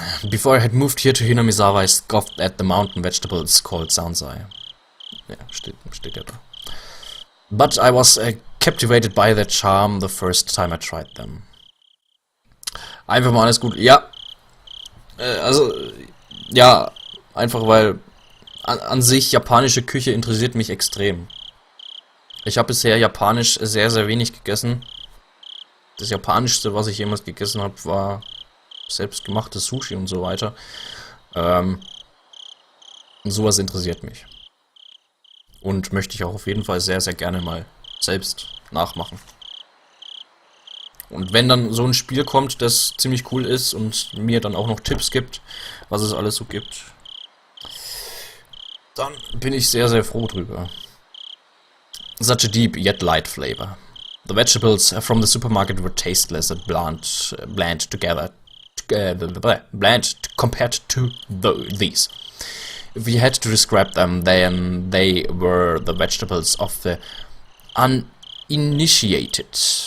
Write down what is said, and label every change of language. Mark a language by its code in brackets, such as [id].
[en] Before I had moved here to Hinamizawa, I scoffed at the mountain vegetables called Sansai. [de] Ja, steht ja da. [en] But I was captivated by their charm the first time I tried them. [de] Einfach mal alles gut. Ja. Ja, einfach weil an sich japanische Küche interessiert mich extrem. Ich habe bisher japanisch sehr, sehr wenig gegessen. Das japanischste, was ich jemals gegessen habe, war selbstgemachtes Sushi und so weiter. Und sowas interessiert mich. Und möchte ich auch auf jeden Fall sehr, sehr gerne mal selbst nachmachen. Und wenn dann so ein Spiel kommt, das ziemlich cool ist und mir dann auch noch Tipps gibt, was es alles so gibt, dann bin ich sehr, sehr froh drüber. [en] Such a deep yet light flavor. The vegetables from the supermarket were tasteless and bland together. Bland compared to these. If you had to describe them, then they were the vegetables of the uninitiated.